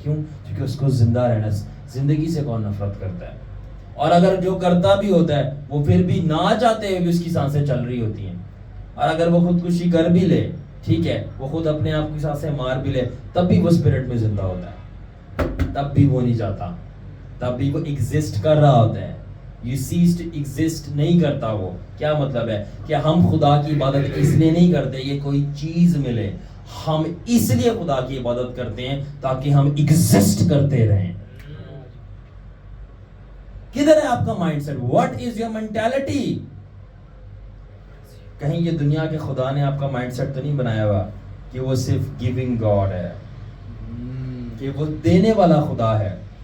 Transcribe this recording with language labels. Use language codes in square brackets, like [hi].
[ur] کیوں؟ کیونکہ اس کو زندہ رہنا. زندگی سے کون نفرت کرتا ہے؟ اور اگر جو کرتا بھی ہوتا ہے وہ پھر بھی نہ چاہتے ہوئے بھی اس کی سانسیں چل رہی ہوتی ہیں. اور اگر وہ خودکشی کر بھی لے، ٹھیک ہے، وہ خود اپنے آپ کی سانسیں مار بھی لے، تب بھی وہ اسپرٹ میں زندہ ہوتا ہے. تب بھی وہ نہیں جاتا، تب بھی وہ ایگزسٹ کر رہا ہوتا ہے. [en] You cease to exist [ur] نہیں کرتا. وہ کیا مطلب ہے کہ ہم خدا کی عبادت اس لیے نہیں کرتے یہ کوئی چیز ملے، ہم اس لیے خدا کی عبادت کرتے ہیں تاکہ ہم ایگزسٹ کرتے رہیں. کدھر ہے آپ کا mind set? [en] What is your mentality? [ur] کہیں یہ دنیا کے خدا نے آپ کا مائنڈ سیٹ تو نہیں بنایا ہوا کہ وہ صرف گیونگ گاڈ ہے، کہ وہ دینے والا خدا ہے.